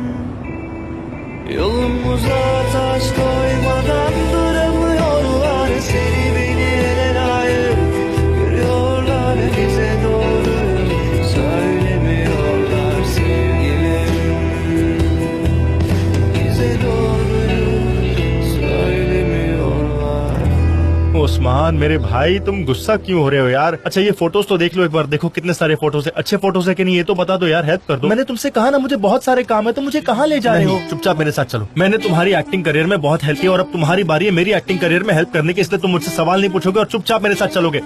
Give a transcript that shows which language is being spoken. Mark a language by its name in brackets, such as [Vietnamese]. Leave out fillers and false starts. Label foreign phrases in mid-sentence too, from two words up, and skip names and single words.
[Turkish] Yolumuza taş koymadan duramıyorlar, seni beni ele layık görüyorlar, bize doğruyu söylemiyorlar sevgilim. Bize doğruyu söylemiyorlar. [Hindi] उस्मान मेरे भाई, तुम गुस्सा क्यों हो रहे हो यार? अच्छा ये फोटोज तो देख लो एक बार, देखो कितने सारे फोटोज है। अच्छे फोटोज है कि नहीं ये तो बता दो यार, हेल्प कर दो। मैंने तुमसे कहा ना मुझे बहुत सारे काम है, तो मुझे कहाँ ले जा रहे हो? चुपचाप मेरे साथ चलो। मैंने तुम्हारी [English] acting career [Hindi] में बहुत हेल्प की और अब तुम्हारी बारी है मेरी [English] acting career [Hindi] में हेल्प करने की, इसलिए तुम मुझसे सवाल नहीं पूछोगे और चुपचाप मेरे साथ चलोगे।